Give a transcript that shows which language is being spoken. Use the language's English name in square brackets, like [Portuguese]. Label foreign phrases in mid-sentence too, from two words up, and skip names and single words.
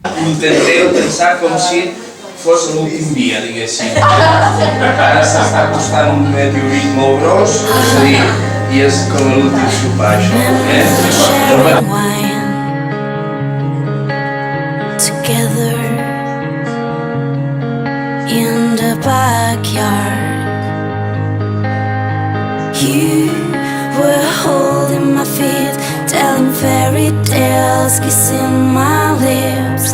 [Catalan] intenteu pensar com si fos l'últim dia, diguéssim. Ara s'està acostant un meteorit molt gros, és a dir, i és com l'últim sopar, això. [English] Together in the backyard, you were holding my feet, telling fairy tales, kissing my lips.